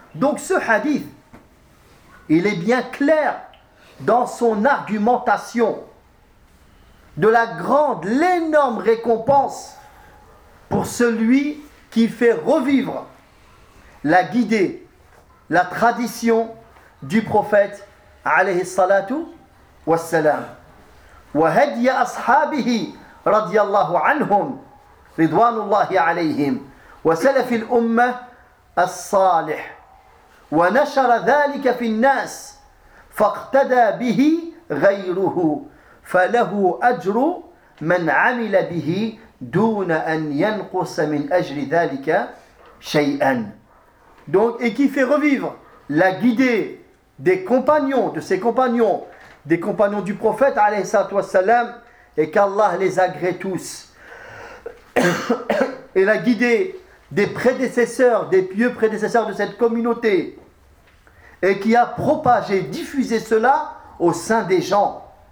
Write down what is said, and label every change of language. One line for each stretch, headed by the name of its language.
French: Donc ce hadith, il est bien clair dans son argumentation de la grande, l'énorme récompense pour celui qui fait revivre la guidée, la tradition du prophète alayhi salatu wa sallam.
Arabic: Wa hadiya ashabihi radiyallahu anhum رضوان الله عليهم وسلف الأمة الصالح ونشر ذلك في الناس فاقتدى به غيره فله أجر من عمل به دون أن ينقص من أجر ذلك شيئا.
French: Donc, et qui fait revivre la guidée des compagnons, de ses compagnons, des compagnons du prophète alayhi salatu wassalam, et qu'Allah les agrée tous. Et la guidée des prédécesseurs, des pieux prédécesseurs de cette communauté, et qui a propagé, diffusé cela au sein des gens.